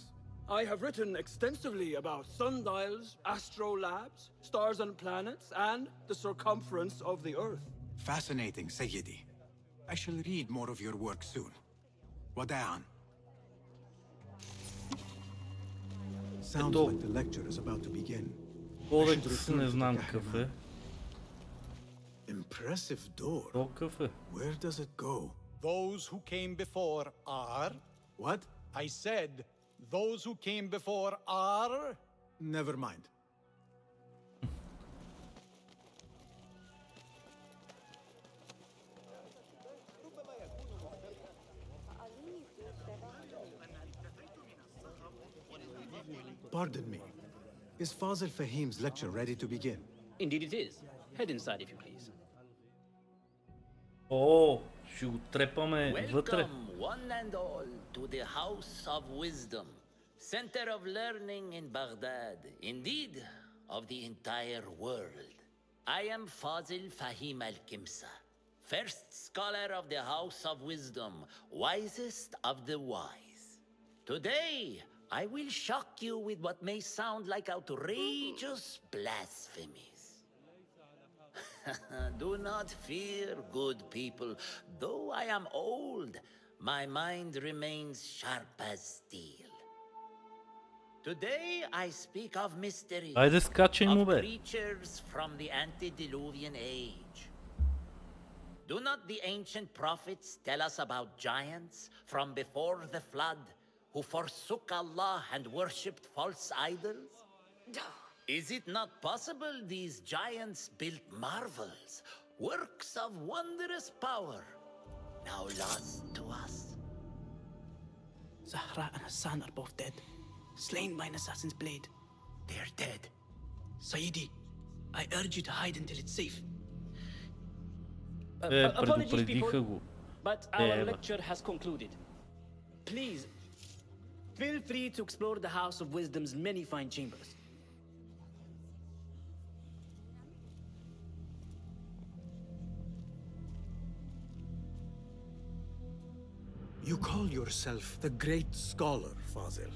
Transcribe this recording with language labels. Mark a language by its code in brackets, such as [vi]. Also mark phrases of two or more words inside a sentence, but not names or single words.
[en] I have written extensively about sundials, astrolabes, stars and planets, and the circumference of the Earth. Fascinating, Sayyidi. I shall read more of your work soon. Wada'an. Sounds like the lecture is about to begin. [bg] Кодекс не знам какъв е. [en] Impressive door. [bg] Какъв е? [en] Where does it go? Those who came before are... What? I said, those who came before are... Never mind. Pardon me. Is Fazil Fahim's lecture ready to begin? Indeed it is. Head inside if you please. [bg] О, ще го трепаме вътре. [en] Welcome, one and all, to the House of Wisdom, center of learning in Baghdad, indeed, of the entire world. I am Fazil Fahim al-Kimsa, first scholar of the House of Wisdom, wisest of the wise. Today, I will shock you with what may sound like outrageous blasphemies. Do not fear, good people. Though I am old, my mind remains sharp as steel. Today I speak of mysteries, [bg] Айде скачай му, of бе. [en] creatures from the antediluvian age. Do not the ancient prophets tell us about giants from before the flood who forsook Allah and worshipped false idols? Is it not possible these giants built marvels, works of wondrous power, now lost to us? Zahra and Hassan are both dead, slain by an assassin's blade. They're dead. Sayyidi, I urge you to hide until it's safe. [bg] Предупредиха го. [en] But our lecture has concluded. Please, feel free to explore the House of Wisdom's many fine chambers. You call yourself the great scholar, Fazil.